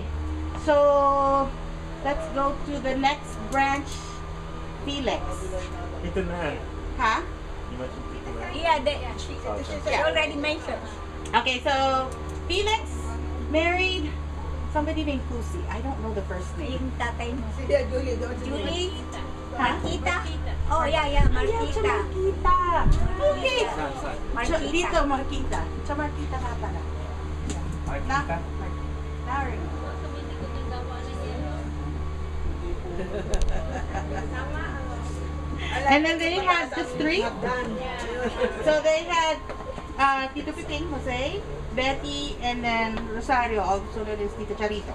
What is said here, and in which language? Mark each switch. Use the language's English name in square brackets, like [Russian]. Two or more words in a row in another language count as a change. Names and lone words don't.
[English] So, let's go to the next branch, Felix. Tita Nan. Huh? You mentioned Tita Nan. Yeah, she already mentioned. Okay, so Felix married somebody named Pussy. I don't know the first name. [Filipino] Yung tatay mo. [English] Julie? Huh? Marquita? Oh, yeah, Marquita. Marquita. Okay. Marquita. [Filipino] Dito, Marquita. So, Marquita nga pala. [English] Marquita? Larry. And then they had just three. So they had Tito Piping, Jose, Betty, and then Rosario, also known as Tito Charito.